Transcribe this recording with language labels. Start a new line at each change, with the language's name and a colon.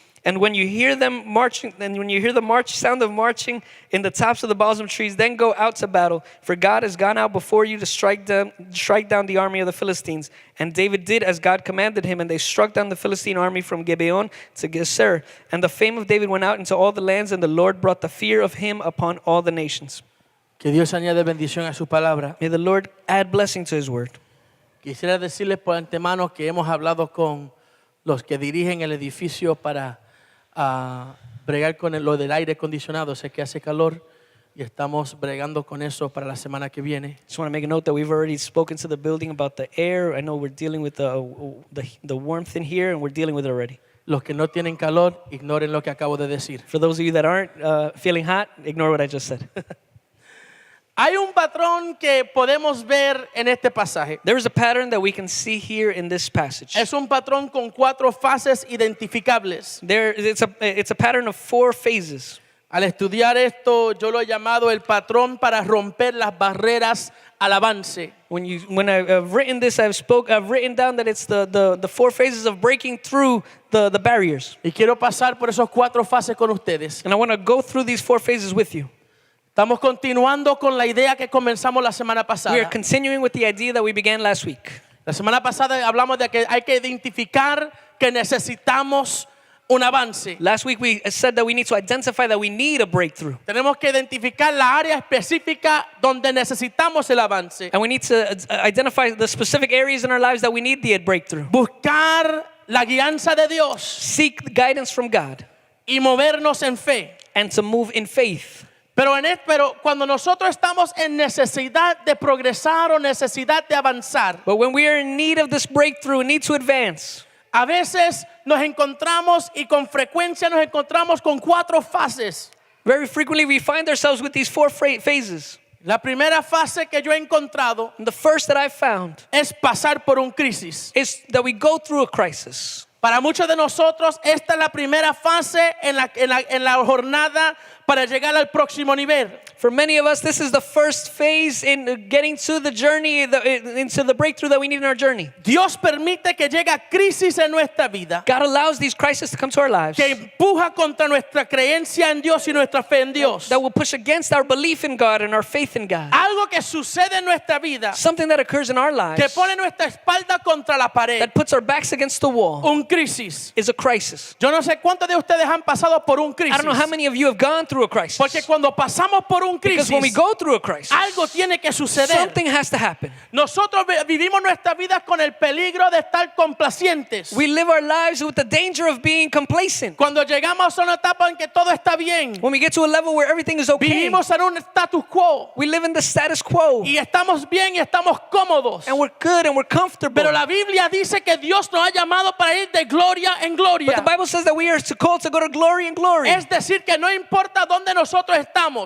English: And when you hear them marching, and when you hear the sound of marching in the tops of the balsam trees, then go out to battle. For God has gone out before you to strike down the army of the Philistines. And David did as God commanded him, and they struck down the Philistine army from Gibeon to Geser. And the fame of David went out into all the lands, and the Lord brought the fear of him upon all the nations.
Spanish: Que Dios añade bendición a su palabra.
English: May the Lord add blessing to his word.
Spanish: Quisiera decirles por antemano que hemos hablado con los que dirigen el edificio para bregar con lo del aire acondicionado. Sé que hace calor y estamos bregando con eso para la semana que viene.
English: Just want to make a note that we've already spoken to the building about the air. I know we're dealing with the warmth in here, and we're dealing with it already.
Spanish: Los que no tienen calor, ignoren lo que acabo de decir.
English: For those of you that aren't feeling hot, ignore what I just said.
Spanish: Hay un patrón que podemos ver en este pasaje.
English: There is a pattern that we can see here in this passage.
Spanish: Es un patrón con 4 fases identificables.
English: It's a pattern of 4 phases.
Spanish: Al estudiar esto, yo lo he llamado el patrón para romper las barreras al avance.
English: When I've written this, I've written down that it's the 4 phases of breaking through the barriers.
Spanish: Y quiero pasar por esos 4 fases con ustedes.
English: And I want to go through these 4 phases with you.
Spanish: Estamos continuando con la idea que comenzamos la semana pasada.
English: We are continuing with the idea that we began last week.
Spanish: La semana pasada hablamos de que hay que identificar que necesitamos un avance.
English: Last week we said that we need to identify that we need a breakthrough.
Spanish: Tenemos que identificar la área específica donde necesitamos el avance.
English: And we need to identify the specific areas in our lives that we need the breakthrough.
Spanish: Buscar la guianza de Dios.
English: Seek guidance from God.
Spanish: Y movernos en fe.
English: And to move in faith.
Spanish: Pero cuando nosotros estamos en necesidad de progresar o necesidad de avanzar,
English: but when we are in need of this breakthrough, need to advance,
Spanish: a veces nos encontramos y con frecuencia nos encontramos con 4 fases.
English: Very frequently we find ourselves with these 4 phases.
Spanish: La primera fase que yo he encontrado
English: And the first that I found
Spanish: es pasar por un crisis.
English: is that we go through a crisis.
Spanish: Para muchos de nosotros, esta es la primera fase en la jornada para llegar al próximo nivel.
English: For many of us, this is the first phase in getting to the journey, into the breakthrough that we need in our journey.
Spanish: Dios permite que llegue crisis en nuestra vida,
English: God allows these crises to come to our lives
Spanish: que empuja contra nuestra creencia en Dios y nuestra fe en Dios.
English: that will push against our belief in God and our faith in God.
Spanish: Algo que sucede en nuestra vida,
English: Something that occurs in our
Spanish: que
English: lives
Spanish: pone nuestra espalda contra la pared,
English: that puts our backs against the wall
Spanish: un crisis.
English: is a crisis.
Spanish: Yo no sé cuántos de ustedes han pasado por un
English: I
Spanish: crisis,
English: don't know how many of you have gone through a crisis.
Spanish: porque cuando pasamos por un
English: Because
Spanish: crisis,
English: when we go through a crisis,
Spanish: algo tiene que suceder.
English: something has to happen.
Spanish: Nosotros vivimos nuestra vida con el peligro de estar complacientes.
English: We live our lives with the danger of being complacent.
Spanish: Cuando llegamos a una etapa en que todo está bien,
English: When we get to a level where everything is okay,
Spanish: vivimos en un status quo
English: we live in the status quo
Spanish: y estamos bien y estamos cómodos.
English: and we're good and we're comfortable.
Spanish: Pero la Biblia dice que Dios nos ha llamado para ir de gloria en gloria.
English: But the Bible says that we are called to go to glory and glory,
Spanish: Es decir, que no importa dónde nosotros estamos,